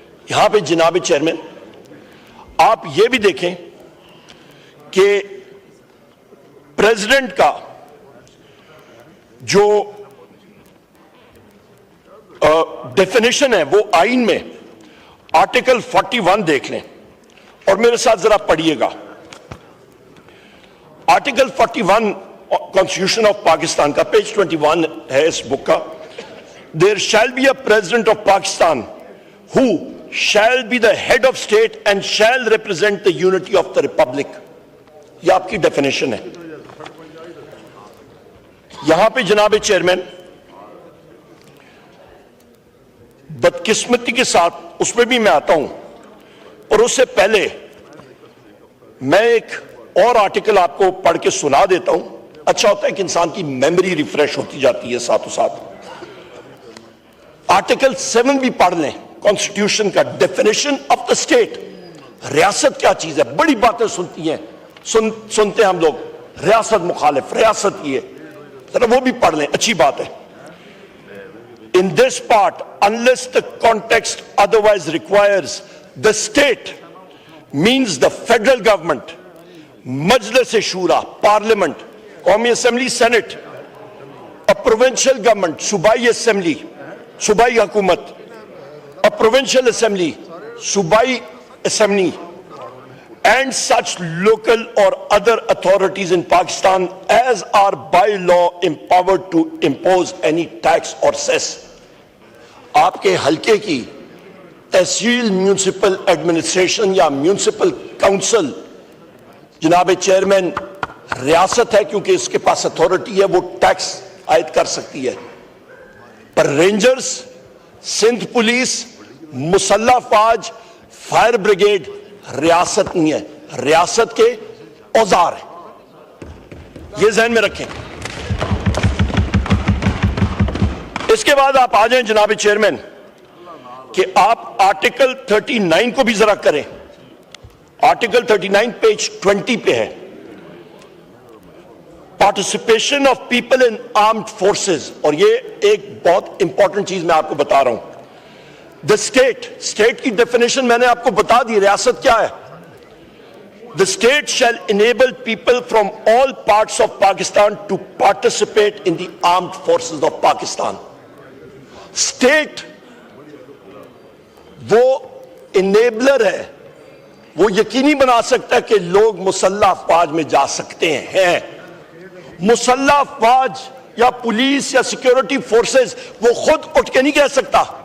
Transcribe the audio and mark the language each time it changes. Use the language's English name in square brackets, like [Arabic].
[Urdu] یہاں پہ جناب چیئرمین آپ یہ بھی دیکھیں کہ پریزیڈنٹ کا جو ڈیفینیشن ہے وہ آئین میں آرٹیکل 41 دیکھ لیں اور میرے ساتھ ذرا پڑھیے گا. آرٹیکل 41 کانسٹیٹیوشن آف پاکستان کا پیج 21 ہے اس بک کا. [English] There shall be a president of Pakistan who shall be the head of state and shall represent the unity of the republic. [Urdu] یہ آپ کی ڈیفینیشن ہے. یہاں پہ جناب چیئرمین بدقسمتی کے ساتھ اس میں بھی میں آتا ہوں، اور اس سے پہلے میں ایک اور آرٹیکل آپ کو پڑھ کے سنا دیتا ہوں. اچھا ہوتا ہے کہ انسان کی میموری ریفریش ہوتی جاتی ہے ساتھ و ساتھ. آرٹیکل 7 بھی پڑھ لیں کانسٹیٹیوشن کا. [English] Definition of the state. [Urdu] ریاست کیا چیز ہے؟ بڑی باتیں سنتی ہیں، سنتے ہیں ہم لوگ، ریاست مخالف، ریاست یہ، ذرا وہ بھی پڑھ لیں، اچھی بات ہے. [English] In this part, unless the context otherwise requires, the state means the federal government, Majlis Shura, Parliament, Qawmi Assembly, Senate, a provincial government, Subai Assembly, Subai Hukumat, a provincial assembly, Subai Assembly, and such local or other authorities in Pakistan as are by law empowered to impose any tax or cess. [Urdu] آپ کے حلقے کی تحصیل municipal administration یا municipal council جناب chairman ریاست ہے کیونکہ اس کے پاس اتھارٹی ہے، وہ ٹیکس عائد کر سکتی ہے. پر رینجرز، سندھ پولیس، مسلح فوج، فائر بریگیڈ ریاست نہیں ہے، ریاست کے اوزار ہیں. یہ ذہن میں رکھیں. اس کے بعد آپ آ جائیں جناب چیئرمین کہ آپ آرٹیکل 39 کو بھی ذرا کریں. آرٹیکل 39 پیج 20 پہ ہے. [English] Participation of people in armed forces. [Urdu] اور یہ ایک بہت امپورٹنٹ چیز میں آپ کو بتا رہا ہوں. دا اسٹیٹ کی ڈیفینیشن میں نے آپ کو بتا دی. ریاست کیا ہے؟ [English] The state shall enable people from all parts of Pakistan to participate in the armed forces of Pakistan. [Urdu] State وہ enabler ہے، وہ یقینی بنا سکتا ہے کہ لوگ مسلح افواج میں جا سکتے ہیں. مسلح افواج یا پولیس یا سیکیورٹی فورسز وہ خود اٹھ کے نہیں کہہ سکتا.